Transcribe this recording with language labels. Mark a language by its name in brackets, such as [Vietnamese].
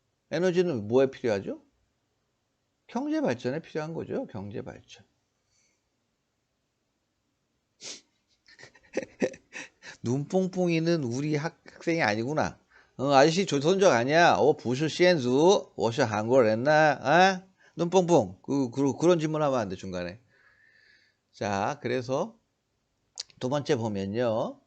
[Korean] 에너지는 뭐에 필요하죠? 경제 발전에 필요한 거죠. 경제 발전. 눈뽕뽕이는 우리 학생이 아니구나. 아저씨 조선족 아니야. [Chinese] 不是先祖我是韩国人呐. [Korean] 아? 눈뽕뽕. 그런 질문 하면 안 돼, 중간에. 자, 그래서 두 번째 보면요.